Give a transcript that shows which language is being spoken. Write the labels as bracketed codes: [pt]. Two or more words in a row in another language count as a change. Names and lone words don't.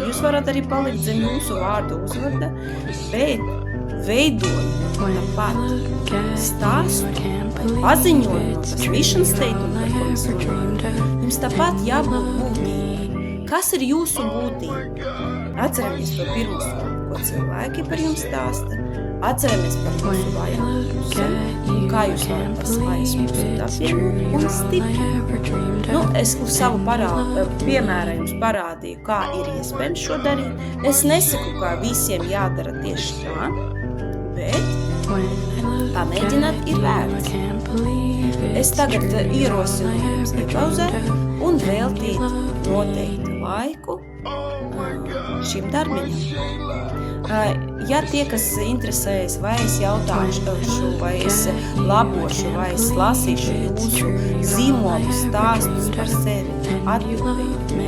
[lv] Jūs varat arī palikt zem jūsu vārdu uzvārda, bet veidojot tāpat stāstu vai paziņojot tas [en] vision statement, [lv] par ko mēs runājam, jums tāpat jābūt būtībai. Kas ir jūsu būtība? Atceramies to pirmo soli, ko cilvēki par jums stāsta. Atceramies par jūsu [en] When I [lv] vājām [en] look [lv] pusēm, [en] at [lv] un [en] you, [lv] kā [en] I [lv] jūs varat [en] can't [lv] tās vājas [en] believe [lv] puses [en] it's [lv] apvienot [en] true. [lv] un [en] You're all I [lv] stiprināt. [en] ever dreamed [lv] Nu, [en] of. [lv] es uz savu [en] And you love [lv] piemēru [en] me. [lv] jums parādīju, kā ir iespējams šo darīt. Es nesaku, ka visiem jādara tieši tā, bet [en] When I look [lv] pamēģināt [en] at [lv] ir [en] you, I [lv] vērts. [en] can't believe [lv] Es [en] it's [lv] tagad [en] true. You're all [lv] ierosinu [en] I [lv] jums [en] ever [lv] iepauzēt [en] dreamed of. [lv] un [en] And you [lv] veltīt [en] love me. [lv] noteiktu laiku [en] Oh my God. [lv] šim [en] My darbiņam. Shayla. [lv] Ja tie, kas interesējas, vai es jautāšu, vai es labošu, vai es lasīšu jūsu zīmolu stāstus par sevi, atbildīt nē.